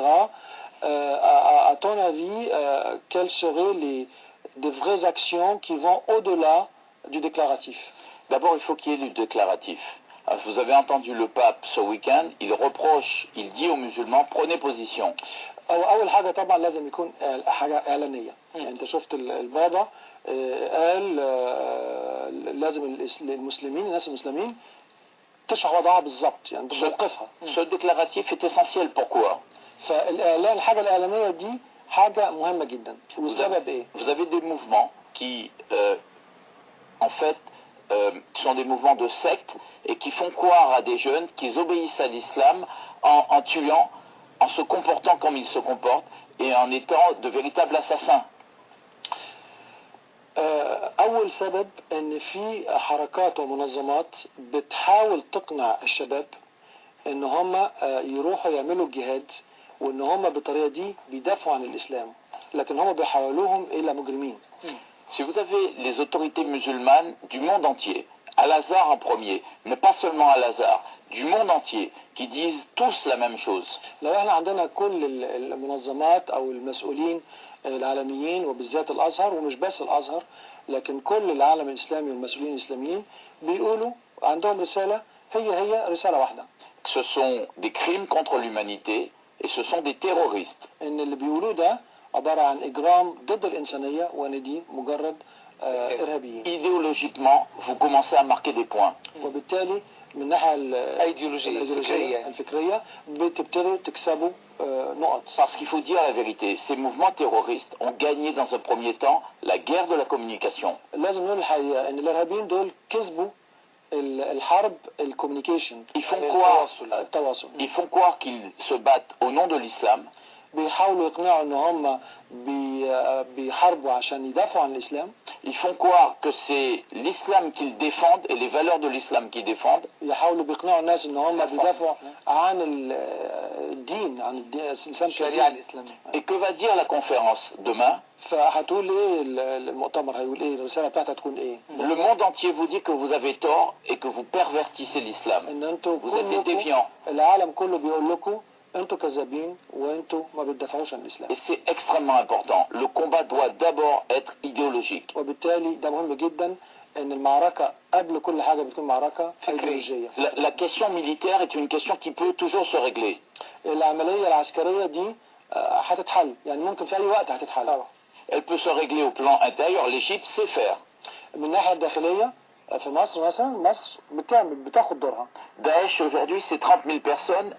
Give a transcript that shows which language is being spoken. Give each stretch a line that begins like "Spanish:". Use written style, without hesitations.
French: À ton avis, quelles seraient des vraies actions qui vont au-delà du déclaratif? D'abord, il faut qu'il y ait du déclaratif. Vous avez entendu le pape ce week-end, il reproche, il dit aux musulmans, prenez position.
Arabic: أول حاجة طبعا لازم يكون حاجة إعلانية. يعني أنت شفت البابا قال لازم المسلمين الناس المسلمين تشرح وضعها بالظبط يعني موقفها.
French: Ce déclaratif est essentiel. Pourquoi?
Arabic: فالإعلان الحاجة الإعلانية دي حاجة مهمة جدا. والسبب إيه؟
French: Vous avez des mouvements qui en fait sont des mouvements de sectes et qui font croire à des jeunes qu'ils obéissent à l'islam en tuant, en se comportant comme ils se comportent et en étant de véritables assassins.
Arabic: أول سبب إن في حركات ومنظمات بتحاول تقنع الشباب إن هم يروحوا يعملوا الجهاد، وإن هم بالطريقة دي بيدافعوا عن الإسلام، لكن هم بيحولوهم إلى مجرمين.
French: Si vous avez les autorités musulmanes du monde entier, Al-Azhar en premier, mais pas seulement Al-Azhar, du monde entier, qui disent tous la même chose.
Arabic: لو احنا عندنا كل المنظمات أو المسؤولين العالميين وبالذات الأزهر، ومش بس الأزهر لكن كل العالم الإسلامي والمسؤولين الإسلاميين بيقولوا عندهم رسالة هي رسالة واحدة.
French: Ce sont des crimes contre l'humanité et ce sont des terroristes.
Arabic: إن اللي بيقولوه ده عبارة عن إجرام ضد الإنسانية وإن دي مجرد إرهابيين.
French: Idéologiquement, vous commencez à marquer des points.
Arabic: وبالتالي من الناحية الأيديولوجية الفكرية بتبتدوا تكسبوا نقط.
French: Parce qu'il faut dire la vérité, ces mouvements terroristes ont gagné dans un premier temps la guerre de la communication.
Arabic: لازم نقول الحقيقة إن الإرهابيين دول كسبوا الحرب الكوميونيكيشن.
French: Ils font croire qu'ils se battent au nom de l'islam.
Arabic: بيحاولوا يقنعوا ان هم بيحاربوا عشان يدافعوا عن الاسلام.
French: Ils font croire que c'est l'islam qu'ils défendent et les valeurs de l'islam qu'ils défendent.
Arabic: يحاولوا بيقنعوا الناس ان هم بيدافعوا عن الدين، عن الشريعة الإسلامية.
French: Et que va dire la conférence demain?
Arabic: فهتقول ايه المؤتمر؟ هيقول ايه الرسالة بتاعتها؟ تكون ايه؟
French: Le monde entier vous dit que vous avez tort et que vous pervertissez l'islam. Vous êtes des déviants.
Arabic: العالم كله بيقول لكم انتوا كذابين وانتوا ما بتدافعوش عن الاسلام.
French: Et c'est extrêmement important. Le combat doit d'abord être idéologique.
Arabic: وبالتالي ده مهم جدا ان المعركة قبل كل حاجة بتكون معركة ايديولوجية.
French: La question militaire est une question qui peut toujours se régler.
Arabic: العملية العسكرية دي هتتحل، يعني ممكن في اي وقت هتتحل.
French: Elle peut se régler au plan intérieur. L'Égypte sait faire.
Arabic: من الناحية الداخلية في مصر مثلا، مصر بتاخد دورها.
French: Daesh aujourd'hui c'est 30 000 personnes.